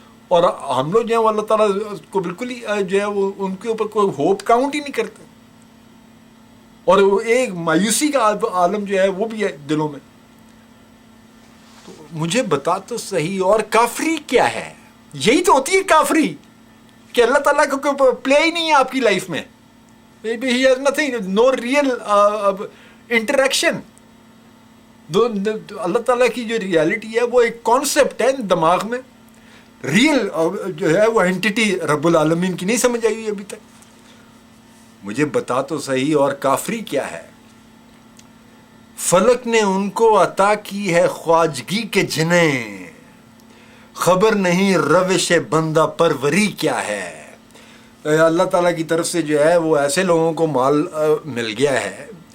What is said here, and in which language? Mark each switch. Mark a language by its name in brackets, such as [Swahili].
[Urdu] اور ہم لوگ جو ہیں وہ اللہ تعالیٰ کو بالکل ہی جو ہے وہ ان کے اوپر کوئی ہوپ کاؤنٹ ہی نہیں کرتے. اور ایک مایوسی کا عالم جو ہے وہ بھی ہے دلوں میں. تو مجھے بتا تو صحیح اور کافری کیا ہے. یہی تو ہوتی ہے کافری، کہ اللہ تعالیٰ کو کوئی پلے ہی نہیں ہے آپ کی لائف میں. [English] He has nothing, no real interaction. [Urdu] اللہ تعالیٰ کی جو ریالٹی ہے وہ ایک کانسیپٹ ہے دماغ میں، ریئل جو ہے وہ اینٹیٹی رب العالمین کی نہیں سمجھ آئی ابھی تک. مجھے بتا تو صحیح اور کافری کیا ہے. فلک نے ان کو عطا کی ہے خواجگی کے جنیں، خبر نہیں روش بندہ پروری کیا ہے۔ اللہ تعالیٰ کی طرف سے جو ہے وہ ایسے لوگوں کو مال مل گیا ہے،